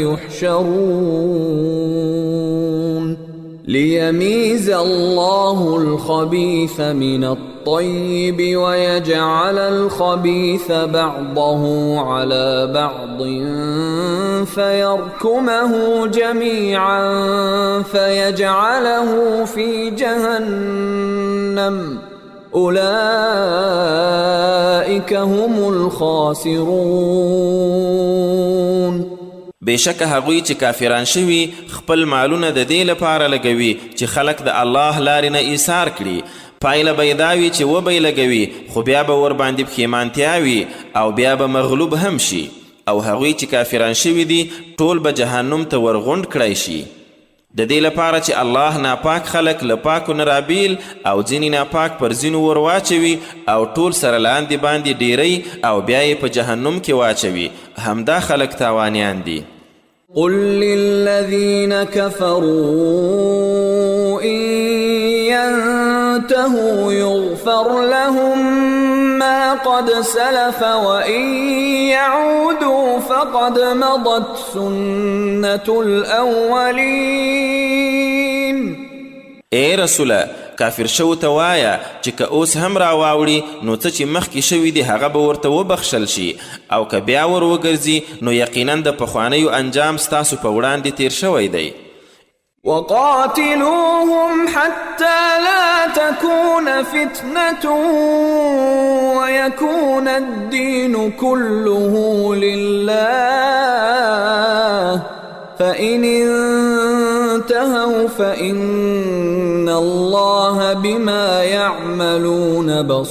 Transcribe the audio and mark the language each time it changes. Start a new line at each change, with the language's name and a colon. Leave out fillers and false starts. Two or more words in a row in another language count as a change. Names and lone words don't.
Arabic: يحشرون ليميز الله الخبيث من الطيب ويجعل الخبيث بعضه على بعض فيركمه جميعا فيجعله في جهنم أولئك هم الخاسرون.
Pashto: بشک هغوی چې کافران شوي خپل مالونه د دې لپاره لګوي چې خلک د الله لارې نه ایثار کړي. پایله به یې دا وي چې وبه یې لګوي خو بیا به ورباندې پښیمانتیا وي او بیا به مغلوب هم شي. او هغوی چې کافران شوي دي ټول به جهنم ته ورغونډ کړی شي. د دې لپاره چې الله ناپاک خلک له پاکو نه رابیل او ځینې ناپاک پر ځینو ور واچوي او ټول سره لاندې باندې ډیری او بیا یې په جهنم کې واچوي. همدا خلک تاوانیان دي.
Arabic: قل للذين كفروا إن ينتهوا يغفر لهم ما قد سلف وإن يعودوا فقد مضت سنة الأولين.
Pashto: اے رسوله کافر شو ته وایه چې که اوس هم راواوړي نو څه چې مخکې شوي دي هغه به ورته وبخښل شي او که بیا ور وګرځي نو یقینا د پخوانیو انجام ستاسو په وړاندې تیر شوی دی.
Arabic: وقاتلوهم حتى لا تكون فتنة ويكون الدين كله لله فإن انتهوا فإن الله بما يعملون